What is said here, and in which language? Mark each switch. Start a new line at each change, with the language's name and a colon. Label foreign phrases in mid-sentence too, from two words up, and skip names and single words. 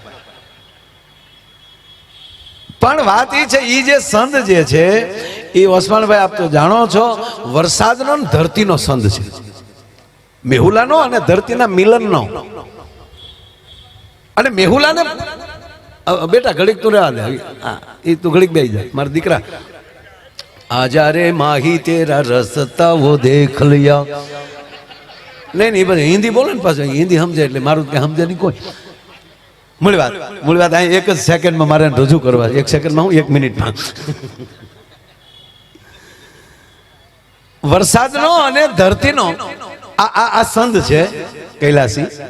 Gujarati: પણ વાત એ છે, એ જે સંત જે છે એ ઓસમાણભાઈ આપ તો જાણો છો, વરસાદનો ને ધરતીનો સંત છે. મેહુલાનો અને ધરતીના મિલનનો. અને મેહુલાને બેટા ઘડીક તું રહેવા દે, એ તું ઘડીક બેસી જાય મારા દીકરા.
Hindi: आजा रे माही तेरा रसता वो देख लिया.
Gujarati: નહીં નહીં બધે હિન્દી બોલે ને પાછું હિન્દી સમજે એટલે મારું કે સમજે નહીં કોઈ. મૂળ વાત અહીં એક જ સેકન્ડમાં મારે રજૂ કરવા, 1 સેકન્ડમાં હું 1 મિનિટમાં. વરસાદનો અને ધરતીનો આ સંધ છે કૈલાસી.